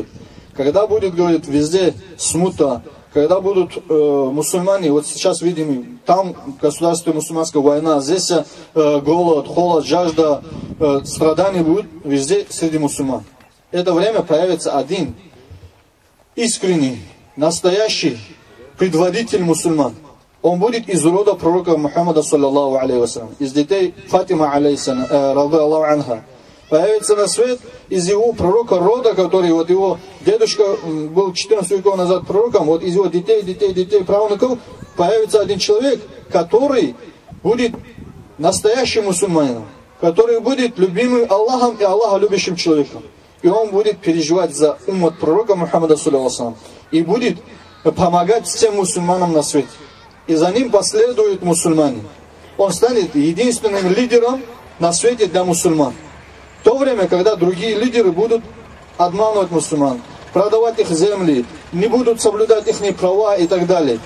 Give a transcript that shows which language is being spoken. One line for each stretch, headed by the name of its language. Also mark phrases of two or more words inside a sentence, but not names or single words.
Russian: Когда будет, говорит, везде смута, когда будут мусульмане, вот сейчас видим, там государственная мусульманская война, здесь голод, холод, жажда, страдания будут везде среди мусульман. Это время появится один искренний, настоящий предводитель мусульман. Он будет из рода пророка Мухаммада,
Arabic: صلى الله عليه وسلم,
Russian: из детей Фатима,
Arabic: رضي الله عنها.
Russian: Появится на свет из его пророка рода, который, вот его дедушка был 14 веков назад пророком, вот из его детей, правнуков, появится один человек, который будет настоящим мусульманином, который будет любимым Аллахом и Аллаха любящим человеком. И он будет переживать за уммат пророка Мухаммада,
Arabic: صلى الله عليه وسلم,
Russian: и будет помогать всем мусульманам на свете. И за ним последуют мусульмане. Он станет единственным лидером на свете для мусульман. В то время, когда другие лидеры будут обманывать мусульман, продавать их земли, не будут соблюдать их права и так далее.